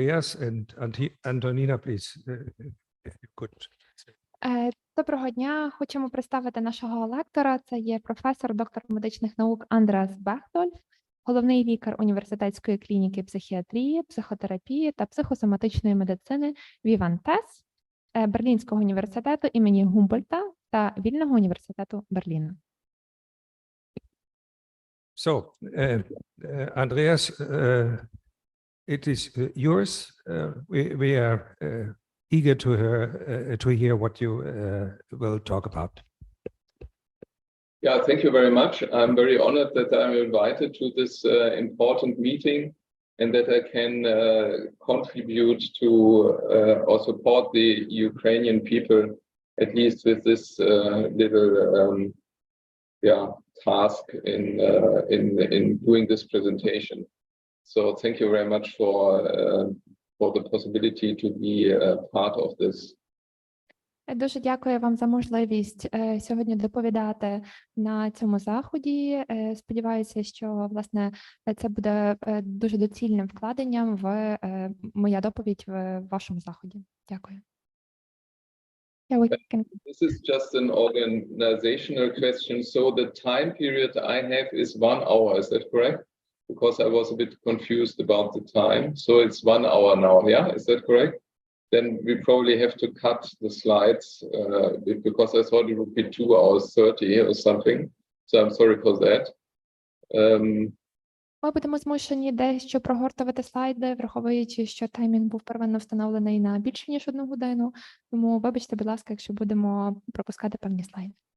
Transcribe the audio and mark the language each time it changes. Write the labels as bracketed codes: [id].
[en] Yes, and Antonina, please, if you could. [uk] Доброго дня. Хочемо представити нашого лектора. Це є професор, доктор медичних наук Андреас Bechdolf, головний лікар університетської клініки психіатрії, психотерапії та психосоматичної медицини Вівантес, Берлінського університету імені Гумбольдта та Вільного університету Берліна. [en] So, Andreas, it is yours. We are eager to hear what you will talk about. Yeah, thank you very much. I'm very honored that I'm invited to this important meeting and that I can contribute to or support the Ukrainian people, at least with this little task in doing this presentation. So thank you very much for the possibility to be a part of this. [uk] Дуже дякую вам за можливість сьогодні доповідати на цьому заході. Сподіваюся, що, власне, це буде дуже доцільним вкладенням в моя доповідь в вашому заході. Дякую. [en] This is just an organizational question. So the time period I have is 1 hour, is that correct? Because I was a bit confused about the time. So it's 1 hour now, yeah? Is that correct? Then we probably have to cut the slides because I thought it would be 2 hours 30 or something. So I'm sorry for that. [uk] Ми будемо змушені дещо прогортувати слайди, враховуючи, що таймінг був первинно встановлений на більше, ніж 1 годину. Тому вибачте, будь ласка, якщо будемо пропускати певні слайди.